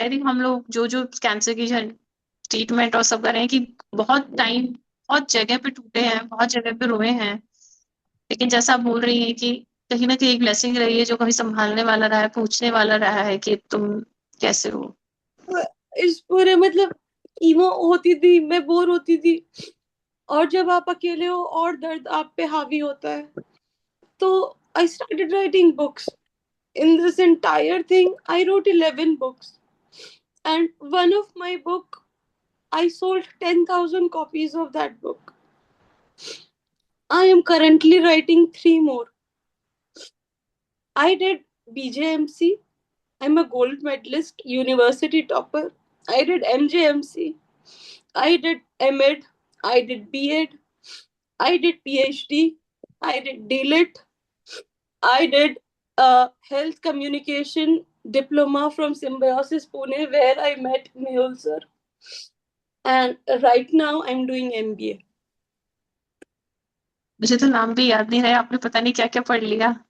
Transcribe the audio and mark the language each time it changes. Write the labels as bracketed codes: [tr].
[en] I think [hi] हम लोग जो जो कैंसर की ट्रीटमेंट और सब कर रहे हैं, कि बहुत टाइम, बहुत जगह पे टूटे हैं, बहुत जगह पे रोए हैं, लेकिन जैसा आप बोल रही हैं कि कहीं ना कहीं एक ब्लेसिंग रही है, जो कभी संभालने वाला रहा है, पूछने वाला रहा है कि तुम कैसे हो। इस पूरे मतलब कीमो होती थी, मैं बोर होती थी, और जब आप अकेले हो और दर्द आप पे हावी होता है, तो [en] I started writing books. In this entire thing, I wrote 11 books. And one of my book, I sold 10,000 copies of that book. I am currently writing 3 more. I did BJMC. I'm a gold medalist, university topper. I did MJMC. I did MEd. I did BEd. I did PhD. I did DLIT. I did health communication diploma from Symbiosis Pune, where I met Mehul sir. And right now I'm doing MBA. [hi] मुझे तो नाम भी याद नहीं रहा, आपने पता नहीं क्या क्या पढ़ लिया.